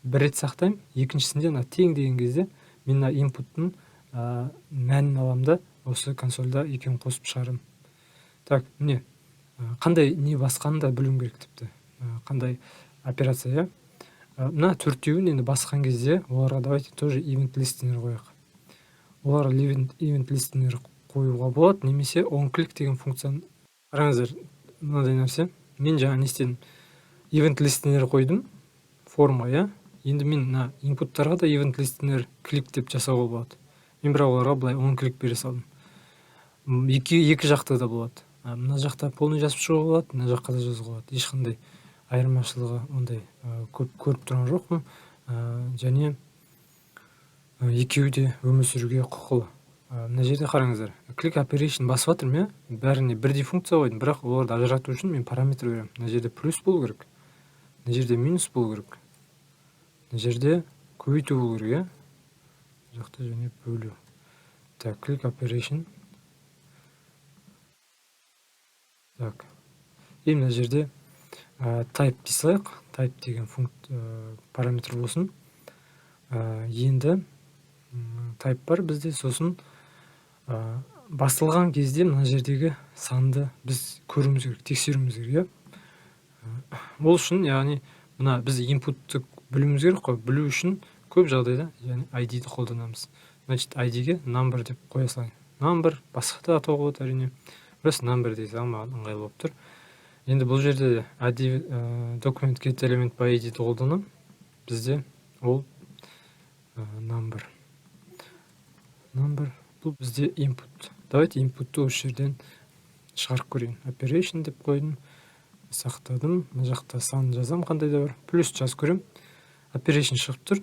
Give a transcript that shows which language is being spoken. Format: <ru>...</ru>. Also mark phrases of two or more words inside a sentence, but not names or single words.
<kk>бір рет сақтаймын, екіншісінде мына тең деген кезде мен мына инпуттың мәнін аламын да осы консольда екеуін қосып шығарамын. Так, міне қандай не басқанын да білуім керек тіпті. Қандай операция, иә. Мына төртеуін енді басқан кезде оларға</kk> <ru>давайте тоже</ru> <en>event listener</en> <kk>қояйық. Оларға</kk> <en>event listener</en> <kk>қоюға болады, немесе onClick деген функцияны. Қараңыздар, мынандай нәрсе. Мен жаңа не істедім?</kk> <en>Event listener</en> <kk>қойдым форма, иә. Енді мен мына инпуттарға да</kk> <en>event listener</en> <kk>клик деп жасауға болады. Мен бірақ оларға былай onClick бере салдым. Екі жақта да болады. Мына жақта полный жазып шығуға болады, мына жаққа да жазуға болады. Ешқандай айырмашылығы ондай көп көріп тұрған жоқпын. Және екеуі де өмір сүруге құқылы. Мына жерде қараңыздар,</kk> <en>click operation</en> <kk>басып жатырмын, иә. Бәріне бірдей функция қойдым, бірақ оларды ажырату үшін мен параметр беремін. Мына жерде плюс болу керек, мына жерде минус болу керек, мына жерде көбейту болу керек, иә. Мына жақта және бөлу. Так,</kk> <en>click operation.</en> <kk>Так. И мына жерде type дей салайық. Type деген параметр болсын. Енді type бар бізде, сосын басылған кезде мына жердегі санды біз көруіміз керек, тексеруіміз керек, иә. Ол үшін, яғни мына біз инпутты білуіміз керек қой. Білу үшін көп жағдайда яғни ID-ді қолданамыз. Значит, ID-ге number деп қоя салайын. Number басқа да атауға болады әрине. Біз number дей салсам маған ыңғайлы болып тұр. Енді бұл жерде</kk> <en>document get element by ID-ді</en> <kk>қолданамын. Бізде ол number. Бұл бізде input. Давайте inputты осы жерден шығарып көрейін. Operation деп қойдым, сақтадым. Мына жақта сан жазам, қандай да бар. Плюс жазып көрем. Operation шығып тұр.</kk>